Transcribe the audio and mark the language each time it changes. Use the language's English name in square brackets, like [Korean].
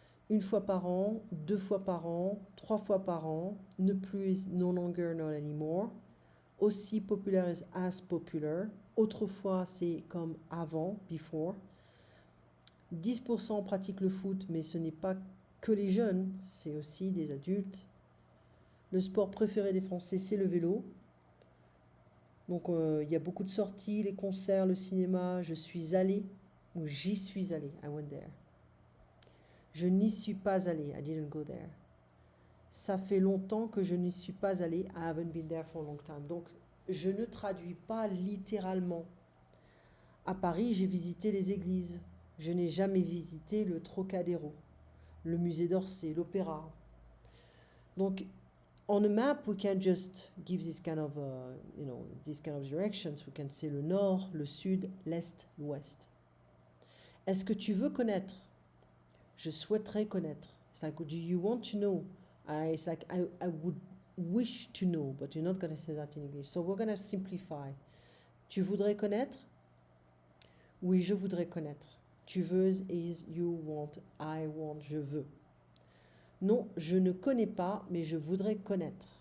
[French] Une fois par an, 2 fois par an, 3 fois par an. Ne plus [English] is no longer, not anymore. [French] Aussi populaire [English] is as popular. [French] Autrefois, c'est comme avant, before. 10% pratiquent le foot, mais ce n'est pas que les jeunes, c'est aussi des adultes. Le sport préféré des Français, c'est le vélo. Donc, il y a beaucoup de sorties, les concerts, le cinéma. Je suis allée, ou j'y suis allée, [English] I went there. [French] Je n'y suis pas allée, [English] I didn't go there. [French] Ça fait longtemps que je n'y suis pas allée, [English] I haven't been there for a long time. [French] Donc, je ne traduis pas littéralement. À Paris, j'ai visité les églises. Je n'ai jamais visité le Trocadéro, le musée d'Orsay, l'opéra. [English] Donc, on a map, we can just give this kind of, these kind of directions. We can say [French] le nord, le sud, l'est, l'ouest. Est-ce que tu veux connaître? Je souhaiterais connaître. [English] It's like, do you want to know? It's like, I would wish to know, but you're not going to say that in English. So we're going to simplify. [French] Tu voudrais connaître? Oui, je voudrais connaître. Tu veux [English] is you want, I want, [French] je veux. Non, je ne connais pas, mais je voudrais connaître.